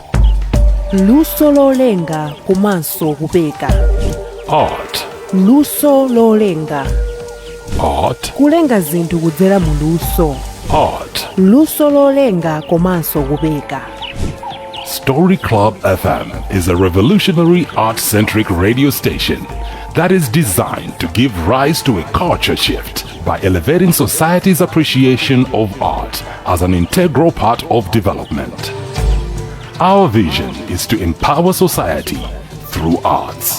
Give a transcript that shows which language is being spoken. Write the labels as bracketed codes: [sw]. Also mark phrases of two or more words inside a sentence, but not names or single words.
[ny] Luso lolenga komanso kubeka. [en] Art. [ny] Luso lolenga. [en] Art. [ny] Kulenga zinthu kudzera mu luso. [en] Art. [ny] Luso lolenga komanso kubeka. [en] Story Club FM is a revolutionary art-centric radio station that is designed to give rise to a culture shift by elevating society's appreciation of art as an integral part of development. Our vision is to empower society through arts.